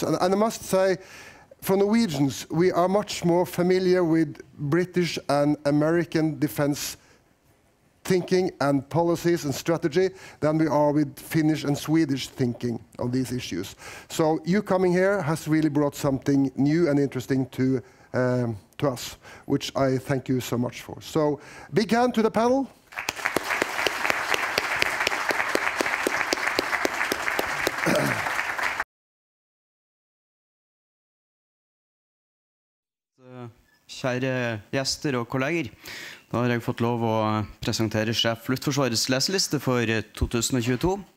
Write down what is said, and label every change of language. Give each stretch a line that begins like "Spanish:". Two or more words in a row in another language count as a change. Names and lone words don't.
English: And I must say, for Norwegians, we are much more familiar with British and American defense thinking and policies and strategy than we are with Finnish and Swedish thinking on these issues. So you coming here has really brought something new and interesting to us, which I thank you so much for. So big hand to the panel.
Norwegian: Kjære gjester og kolleger, da har jeg fått lov å presentere Sjef Luftforsvarets leseliste for 2022.